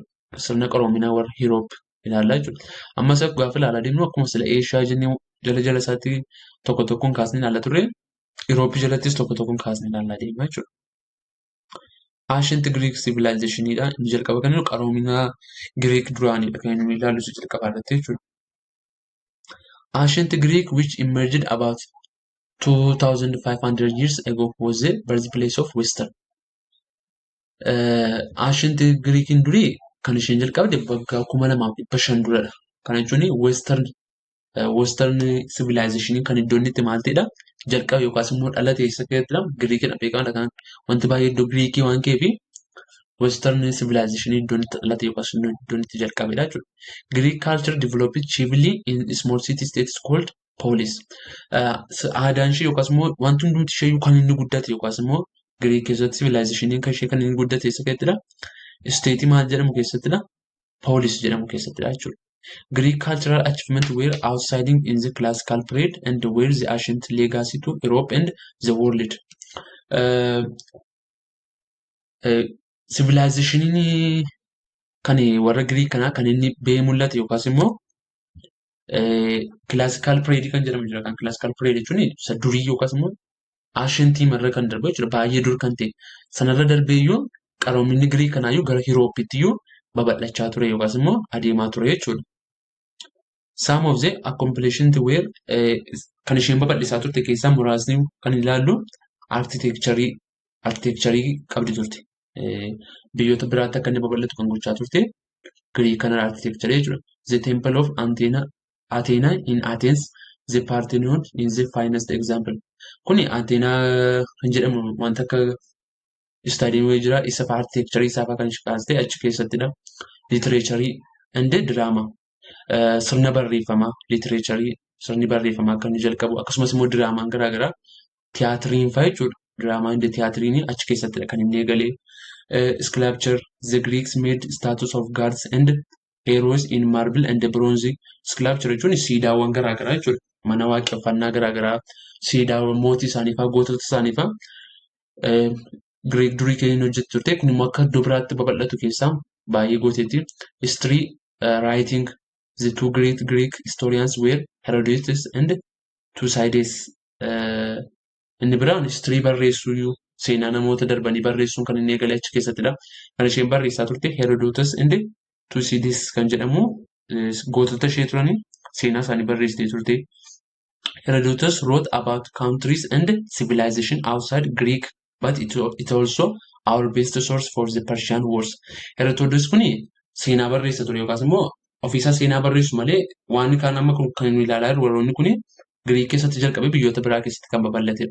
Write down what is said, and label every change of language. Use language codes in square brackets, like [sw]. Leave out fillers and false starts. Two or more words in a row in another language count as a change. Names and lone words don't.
[om] Sirna qaroominaa warra Europe ilaallaa jechuudha. Ammas gaafa ilaalaa deemnu akkuma sila Eeshiyaa jennee jala isaatti tokko tokkoon kaasnee ilaalla turre Europe jalattis tokko tokkoon kaasnee ilaallaa deemaa jechuudha. [en] Ancient Greek civilizationidha. [om] Inni jalqaba kan qaroominaa Greek duraanidha kan inni ilaallu jalqaba irratti jechuudha. [en] Ancient Greek which emerged about 2500 years ago was the birthplace of Western. Ancient Greekin [om] durii kan isheen jalqabde waggaa 2500 duradha. Kana jechuun [en] Western civilization [om] kan iddoon itti maal ta'edha jalqaba yookaas immoo dhalate eessa keessatti Giriikidha beekamadha kan wanti baay'ee iddoo Giriikii waan ta'eef [en] Western civilization [om] iddoon itti dhalate yookaas iddoon itti jalqabedha jechuudha. [en] Greek culture developed chiefly in small city states called polis. [om] Aadaan ishee yookaas immoo wanti hundumti ishee kan inni guddate yookaas immoo Greek keessatti civilization kan ishee kan inni guddate eessa keessattidha? State maal jedhamu keessattidha? Polis jedhamu keessattidha jechuudha. [en] Greek cultural achievements were outstanding in the classical period and were the ancient legacy to Europe and the world. [om] Civilization kan warra Greek kanaa kan inni ba'ee mul'ate yookaas immoo [en] classical period [om] kan jedhamu jira. Kan [en] classical period [om] jechuun isa durii yookaas immoo ancient irra kan darbe jechuudha. Baay'ee dur kan ta'e sanarra darbee iyyuu qaroominni Greek kanaayyuu gara Europeetti iyyuu babal'achaa ture yookaas immoo adeemaa ture jechuudha. [en] Some of the accomplishments were [om] kan isheen babal'isaa turte keessaa muraasni kan ilaallu architecturii qabdi turte. Biyyoota biraatti akka inni babal'atu kan gochaa turte Greek kana architecture jechuudha. [en] The Temple of Athena in Athens, the Parthenon in the finest example. [om] Kuni Athena kan jedhamu wanta akka istaadiyeemii jira isa architecturii isaa kan ishee achi keessattidha. [en] Literature and drama. [om] Sirna barreeffamaa literature sirni barreeffamaa kan jalqabu akkasumas immoo diraamaan garaagaraa tiyaatiriin fa'aa jechuudha. Diraamaa inda tiyaatiriin achi keessattidha kan inni eegalee. [en] Sculpture the Greeks made statues of gods and heroes in marble and bronze. [om] Sculpture jechuun siidaawwan garaagaraa jechuudha. Mana waaqeffannaa garaagaraa siidaawwan mootii isaanii fa'aa gootota isaanii fa'aa Greek durii keenya hojjetu turte kun immoo akka iddoo biraatti babal'atu keessaa baay'ee gooteetti. [en] History writing the two great Greek historians were Herodotus and Thucydides. [om] Inni biraan history barreessuu seenaa namoota darbanii barreessuun kan inni eegale achi keessattidha. Kan isheen barreessaa turte Herodotus and Thucydides kan jedhamu gootota ishee turanii seenaa isaanii barreessitee turte. [en] Herodotus wrote about countries and civilization outside Greek, but it also our best source for the Persian wars. [om] Herodotus kuni seenaa barreessa ture yookaas immoo ofiisaa seenaa barreessu malee waan kaan amma kan inni ilaalaa jiru warroonni kuni Greek keessatti jalqabee biyyoota biraa keessatti kan babal'atedha.